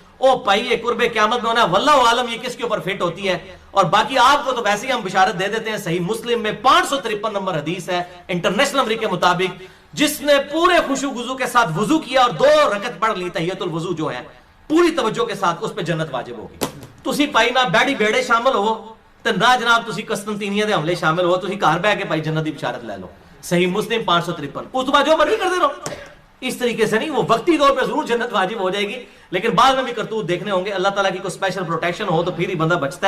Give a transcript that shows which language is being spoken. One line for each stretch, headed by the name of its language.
Urdu: او پائیے قرب قیامت میں ہونا واللہ عالم یہ کس کے اوپر فٹ ہوتی ہے. اور باقی آپ کو تو ویسے ہی ہم بشارت دے دیتے ہیں. صحیح مسلم میں 553 نمبر حدیث ہے انٹرنیشنل نمبر کے مطابق، جس نے پورے خشوع وضو کے ساتھ وضو کیا اور 2 رکعت پڑھ لی تحیۃ الوضو جو ہے پوری توجہ کے ساتھ، اس پہ جنت واجب ہوگی.
Punjabi: تسی پائی نہ بیڑی بیڑے شامل ہو تے نہ جناب تسی قسطنطینیہ دے حملے شامل ہو، تسی گھر بیٹھ کے پائی جنت دی بشارت لے لو.
Urdu: صحیح مسلم 553. اس تو بعد جو مرضی کرتے رہو. اس طریقے سے نہیں، وہ وقتی طور پہ ضرور جنت واجب ہو جائے گی، لیکن بعد میں بھی کرتوت دیکھنے ہوں گے. اللہ تعالیٰ کی کوئی اسپیشل پروٹیکشن ہو تو پھر ہی بندہ بچتا ہے.